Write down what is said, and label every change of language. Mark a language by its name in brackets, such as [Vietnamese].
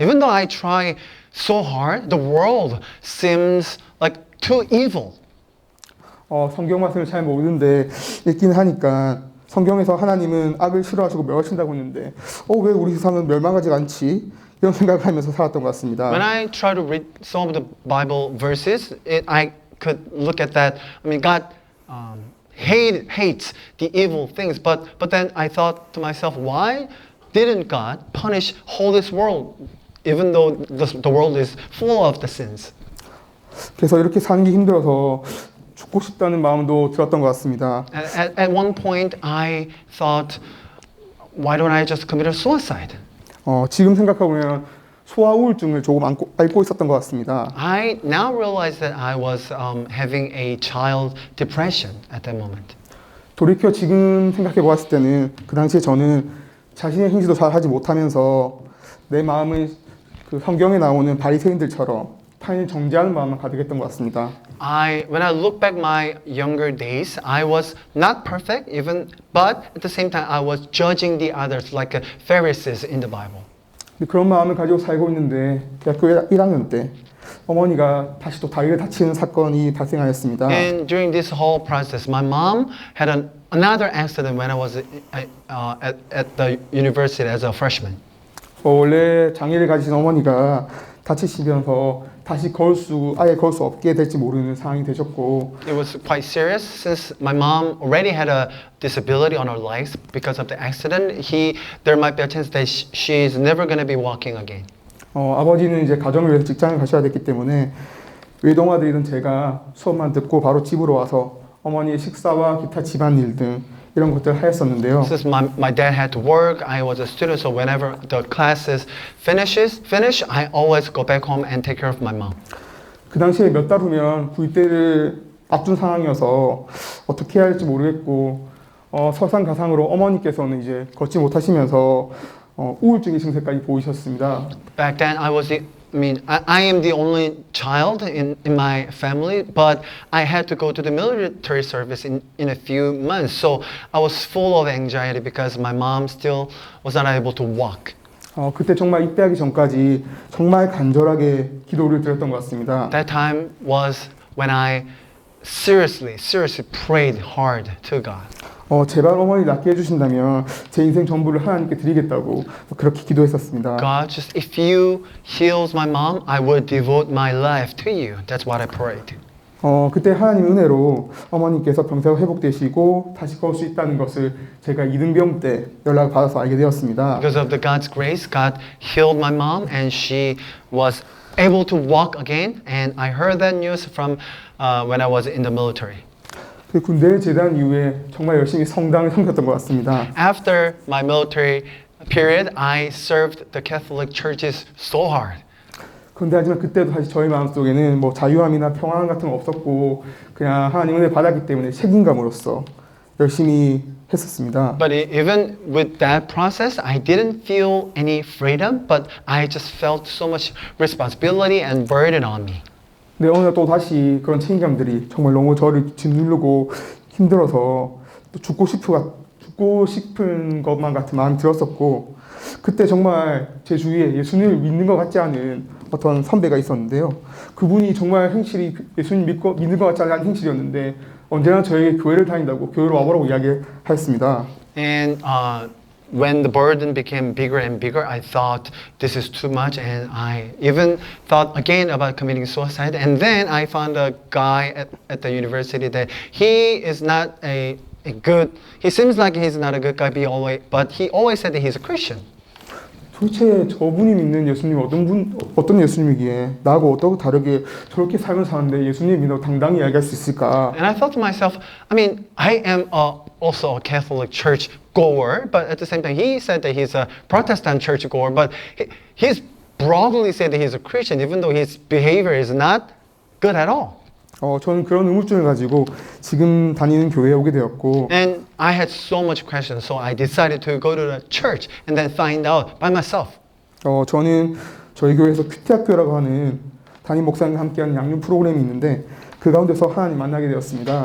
[English] Even though I try so hard, the world seems like too evil. [Korean] 성경 말씀을 잘 모르는데 읽긴 하니까 성경에서 하나님은 악을 싫어하시고 멸하신다고 했는데 왜 우리 세상은 멸망하지 않지? 이런 생각을 하면서 살았던 것 같습니다. [English] When I try to read some of the Bible verses, I could look at that. I mean, God hates the evil things, but then I thought to myself, why didn't God punish whole this world, even though the world is full of the sins? [Korean] 그래서 이렇게 사는 게 힘들어서 죽고 싶다는 마음도 들었던 것 같습니다. [English] At one point, I thought, why don't I just commit a suicide? [Korean] 지금 생각해보면 소아 우울증을 조금 앓고 있었던 것 같습니다. [English] I now realize that I was having a child depression at that moment. [Korean] 돌이켜 지금 생각해 보았을 때는 그 당시에 저는 자신의 행실도 잘 하지 못하면서 내 마음을 그 성경에 나오는 바리새인들처럼 타인을 정죄하는 마음만 가득했던 것 같습니다. [English] When I look back my younger days, I was not perfect but at the same time I was judging the others like Pharisees in the Bible. [Korean] 그런 마음을 가지고 살고 있는데 대학교 1학년 때 어머니가 다시 또 다리를 다치는 사건이 발생하였습니다. [English] And during this whole process, my mom had another accident when I was at the university as a freshman. [Korean] 원래 장애를 가지신 어머니가 다치시면서 아예 걸 수 없게 될지 모르는 상황이 되셨고 [English] It was quite serious since my mom already had a disability on her legs because of the accident. There might be a chance that she's never going to be walking again. [Korean] 아버지는 이제 가정을 위해서 직장을 가셔야 됐기 때문에 외동아들이던 제가 수업만 듣고 바로 집으로 와서 어머니의 식사와 기타 집안일 등 이런 것들을 하였었는데요. [English] Since my dad had to work, I was a student, so whenever the classes finish, I always go back home and take care of my mom. [Korean] 그 당시에 몇 달 후면 구입대를 앞둔 상황이어서 어떻게 해야 할지 모르겠고 설상가상으로 어머니께서는 이제 걷지 못하시면서 우울증의 증세까지 보이셨습니다. [English] Back then, I am the only child in my family, but I had to go to the military service in a few months. So I was full of anxiety because my mom still was not able to walk. [Korean] 그때 정말 입대하기 전까지 정말 간절하게 기도를 드렸던 것 같습니다. [English] That time was when I seriously prayed hard to God. [Korean] 제발 어머니 낫게 해주신다면 제 인생 전부를 하나님께 드리겠다고 그렇게 기도했었습니다. [English] God, just if you heals my mom, I will devote my life to you. That's what I prayed. [Korean] 그때 하나님 은혜로 어머니께서 병세가 회복되시고 다시 걸 수 있다는 것을 제가 이등병 때 연락을 받아서 알게 되었습니다. [English] Because of the God's grace, God healed my mom and she was able to walk again. And I heard that news from when I was in the military. [Korean] 그 군대를 제대한 이후에 정말 열심히 성당을 섬겼던 것 같습니다. [English] After my military period, I served the Catholic churches so hard. [Korean] 그런데 하지만 그때도 사실 저희 마음속에는 뭐 자유함이나 평안 같은 거 없었고 그냥 하나님 은혜 받았기 때문에 책임감으로써 열심히 했었습니다. [English] But even with that process, I didn't feel any freedom, but I just felt so much responsibility and burden on me. [Korean] 네, 어느 날 또 다시 그런 책임감들이 정말 너무 저를 짓누르고 힘들어서 또 죽고 싶은 것만 같은 마음이 들었었고 그때 정말 제 주위에 예수님을 믿는 것 같지 않은 어떤 선배가 있었는데요. 그분이 정말 행실이 예수님 믿는 것 같지 않은 행실이었는데 언제나 저에게 교회를 다닌다고 교회로 와보라고 이야기하였습니다. [English] And when the burden became bigger and bigger, I thought this is too much, and I even thought again about committing suicide. And then I found a guy at the university that he is not a good. He seems like he's not a good guy, but he always said that he's a Christian. [Korean] 도대체 저분이 믿는 예수님이 어떤 예수님이기에 나하고 어떻게 다르게 저렇게 살면서 사는데 예수님 믿는다고 당당히 이야기할 수 있을까? [English] And I thought to myself, I am also a Catholic church goer, but at the same time, he said that he's a Protestant church goer, but he's broadly said that he's a Christian, even though his behavior is not good at all. [Korean] 저는 그런 의문점을 가지고 지금 다니는 교회에 오게 되었고 [English] And I had so much questions, so I decided to go to the church and then find out by myself. [Korean] 저는 저희 교회에서 큐티학교라고 하는 담임 목사님과 함께하는 양육 프로그램이 있는데 그 가운데서 하나님 만나게 되었습니다.